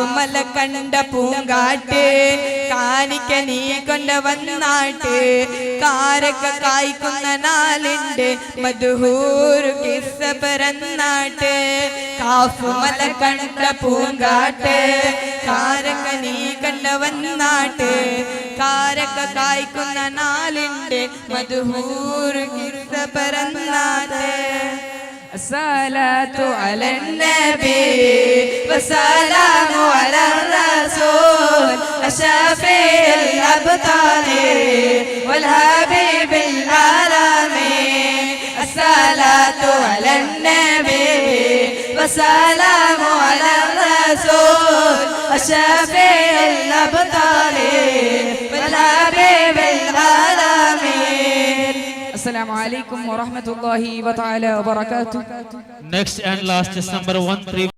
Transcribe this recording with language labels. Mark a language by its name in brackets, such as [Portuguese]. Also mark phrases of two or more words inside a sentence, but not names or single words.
[Malayalam] മല കണ്ട പൂങ്കാട്ട് കാണിക്ക നീ കൊണ്ട് വന്നാട്ട് കാരക്ക കായ്ക്കുന്ന നാളുണ്ട് മധുഹൂർ കിസ്സ പിറന്നാട്ട് കാഫ് മല കണ്ട പൂങ്കാട്ട് കാരക്ക നീ കണ്ട വന്നാട്ട് കാരക്ക കായ്ക്കുന്ന നാളുണ്ട് മധുഹൂർ കിസ്സ പിറന്നാട്ട് [Arabic] الصلاة على النبي والسلام على الرسول الشافي الأبطال والحبيب العالمين الصلاة على النبي والسلام على الرسول الشافي الأبطال والحبيب العالمين. السلام عليكم ورحمة الله وتعالى وبركاته. [English] Next and last is number 131.